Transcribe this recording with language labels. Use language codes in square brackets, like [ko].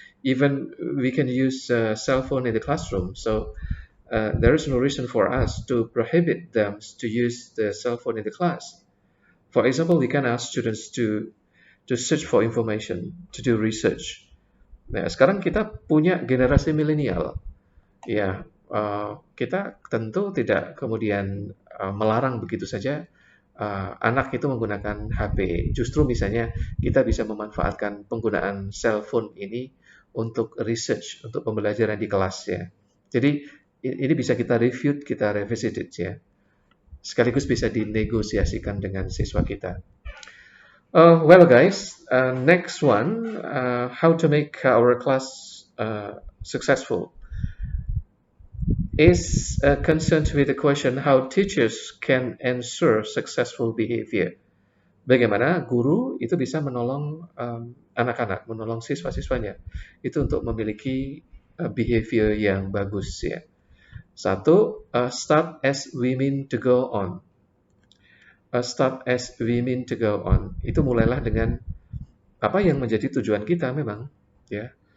[en] Even we can use cell phone in the classroom. So there is no reason for us to prohibit them to use the cell phone in the class. For example, we can ask students to search for information, to do research. [id] Nah, sekarang kita punya generasi milenial. Ya, kita tentu tidak kemudian melarang begitu saja anak itu menggunakan HP. Justru misalnya kita bisa memanfaatkan penggunaan cellphone ini untuk research, untuk pembelajaran di kelas ya. Jadi ini bisa kita review, kita revisited ya. Sekaligus bisa dinegosiasikan dengan siswa kita. [en] Well guys, next one, how to make our class successful is concerned with the question how teachers can ensure successful behavior. [id] Bagaimana guru itu bisa menolong anak-anak, menolong siswa-siswanya itu untuk memiliki behavior yang bagus ya. Satu, [en] start as we mean to go on. Start as we mean to go on. [id] Itu mulailah dengan apa yang menjadi tujuan kita memang ya.